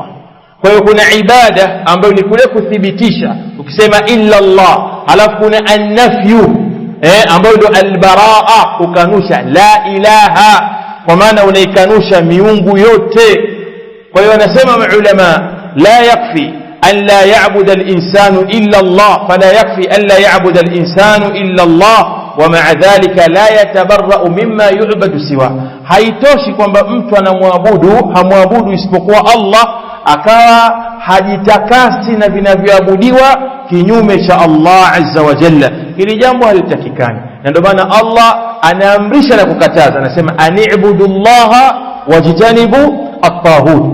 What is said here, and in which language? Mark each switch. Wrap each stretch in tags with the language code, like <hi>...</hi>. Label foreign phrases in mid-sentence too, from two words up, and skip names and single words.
<sw>Kwa hiyo kuna ibada ambayo ni kule kuthibitisha, ukisema</sw> <ar>إلا الله,</ar> <sw>halafu kuna an-nafyu ambayo ndio al-baraa, kukanusha</sw> <ar>لا إله,</ar> <sw>kwa maana unaikanusha miungu yote. Kwa hiyo wanasema maulama,</sw> <ar>لا يكفي أن لا يعبد الإنسان إلا الله فلا يكفي أن لا يعبد الإنسان إلا الله ومع ذلك لا يتبرأ مما يعبد سوى.</ar> <sw>Haitoshi kwamba mtu hamwabudu isipokuwa Allah, akawa hajitakasi na vinavyoabudiwa kinyume cha</sw> <ar>الله عز وجل.</ar> <sw>Hili jambo halitakikani, na ndio maana Allah anaamrisha na kukataza, anasema</sw> <ar>أن اعبدوا الله واجتنبوا الطاغوت.</ar>